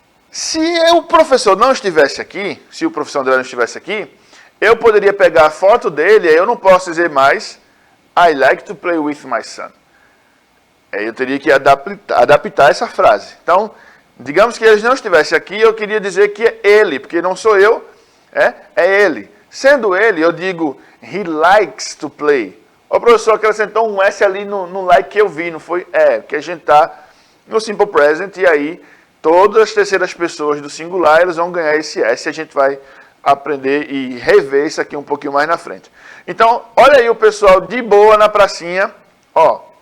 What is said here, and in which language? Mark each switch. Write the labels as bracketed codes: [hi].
[pt] Se o professor não estivesse aqui, se o professor André não estivesse aqui, eu poderia pegar a foto dele, aí eu não posso dizer mais [en] I like to play with my son. [pt] Aí eu teria que adaptar essa frase. Então, digamos que ele não estivesse aqui, eu queria dizer que é ele, porque não sou eu, é ele. Sendo ele, eu digo [en] he likes to play. [pt] O professor acrescentou um S ali no like que eu vi, não foi? Porque a gente está no Simple Present e aí todas as terceiras pessoas do singular eles vão ganhar esse S e a gente vai aprender e rever isso aqui um pouquinho mais na frente. Então, olha aí o pessoal de boa na pracinha, ó.